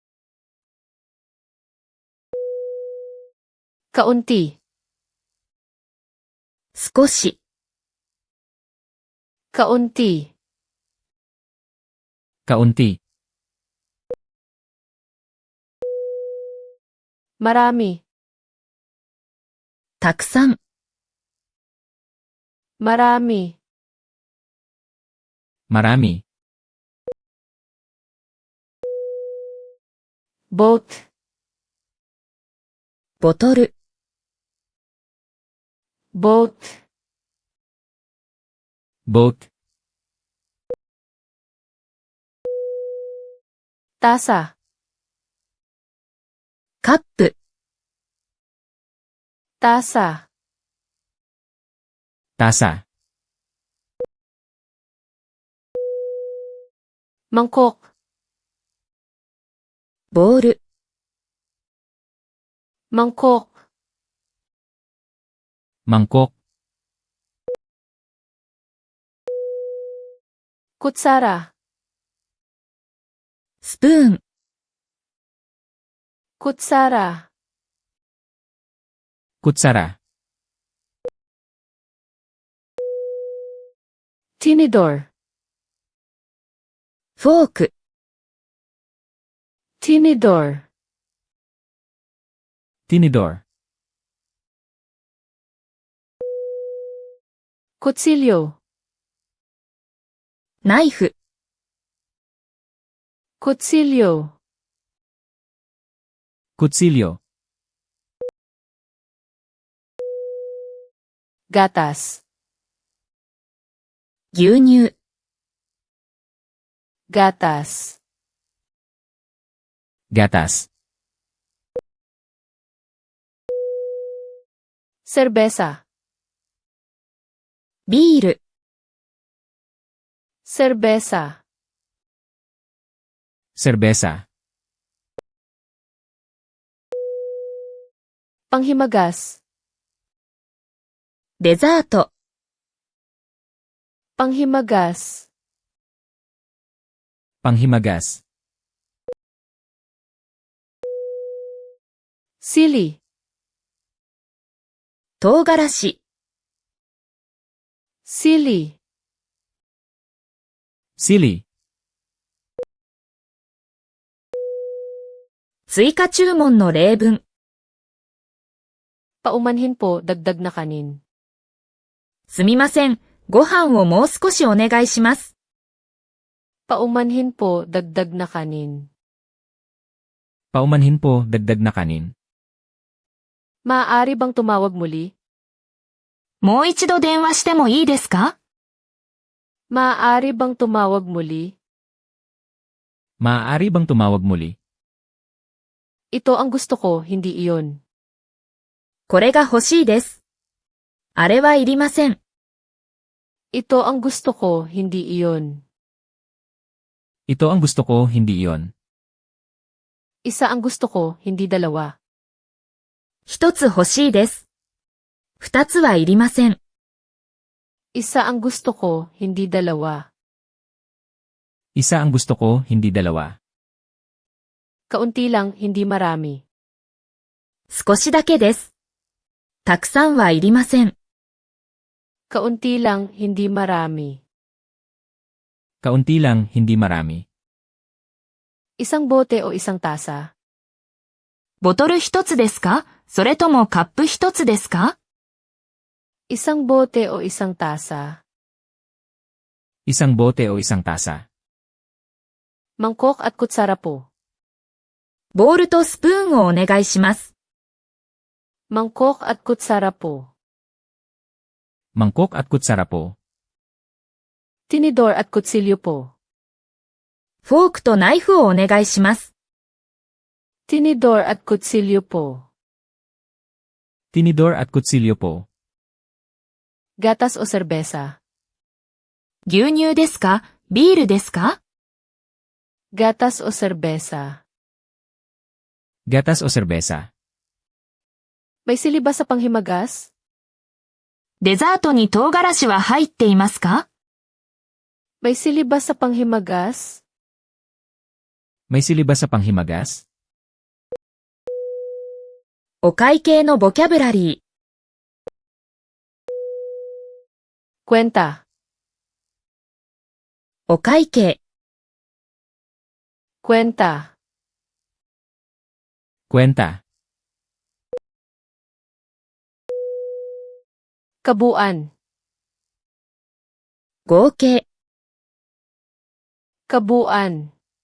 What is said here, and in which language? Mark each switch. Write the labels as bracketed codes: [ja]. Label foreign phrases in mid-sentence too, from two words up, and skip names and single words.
[tl] Kaunti. [ja] 少し。 [tl] Kaunti. Kaunti. Marami. [ja] たくさん。 [tl] Marami. Marami. Boat. [ja] ボトル。 [tl] Boat. Boat. Tasa. [ja] カップ。 [tl] Tasa. Tasa. Mangkok. [ja] ボール。 [tl] Mangkok. Mangkok. Kutsara. [ja] スプーン。 [tl] Kutsara. Kutsara. Tinidor. [ja] フォーク。 [tl] Tinidor. Tinidor. Kutsilyo. [ja] ナイフ。 [tl] Kutsilyo. Kutsilyo. Gatas. [ja] 牛乳。 [tl] Gatas. Gatas. Serbesa. [ja] ビール。 [tl] Serbesa. Serbesa. Panghimagas. [ja] デザート。 [tl] Panghimagas. Panghimagas. Sili. [ja] 唐辛子。 [tl] Sili. Sili. [ja] 追加注文の例文。 [tl] Paumanhin po, dagdag na kanin. [ja] すみません。ご飯をもう少しお願いします。 [tl] Paumanhin po, dagdag na kanin. Paumanhin po, dagdag na kanin. Maaari bang tumawag muli? [ja] もう一度電話してもいいですか？ [tl] Maaari bang tumawag muli? Maaari bang tumawag muli? Ito ang gusto ko, hindi iyon. [ja] これが欲しいです。あれはいりません。 [tl] Ito ang gusto ko, hindi iyon. Ito ang gusto ko, hindi iyon. Isa ang gusto ko, hindi dalawa. [ja] 一つ欲しいです。二つはいりません。 [tl] Isa ang gusto ko, hindi dalawa. Isa ang gusto ko, hindi dalawa. Kaunti lang, hindi marami. [ja] 少しだけです。たくさんはいりません。 [tl] Kaunti lang, hindi marami. Kaunti lang, hindi marami. Isang bote o isang tasa? [ja] ボトル一つですか？それともカップ一つですか？ [tl] Isang bote o isang tasa? Isang bote o isang tasa. Mangkok at kutsara po. [ja] ボールとスプーンをお願いします。 [tl] Mangkok at kutsara po. Mangkok at kutsara po. Tinidor at kutsilyo po. [ja] フォークとナイフをお願いします。 [tl] Tinidor at kutsilyo po. Tinidor at kutsilyo po. Gatas o serbesa? [ja] 牛乳ですか？ビールですか？ [tl] Gatas o serbesa? Gatas o serbesa. May sili ba sa panghimagas? [ja] デザートに唐辛子は入っていますか？ [tl] May sili ba sa panghimagas? May sili ba sa panghimagas? [ja] お会計のボキャブラリー。 [tl] Kwenta. [ja] お会計。 [tl] Kwenta. Kwenta. Kabuuan. [ja] 合計。 [tl] Kabuuan.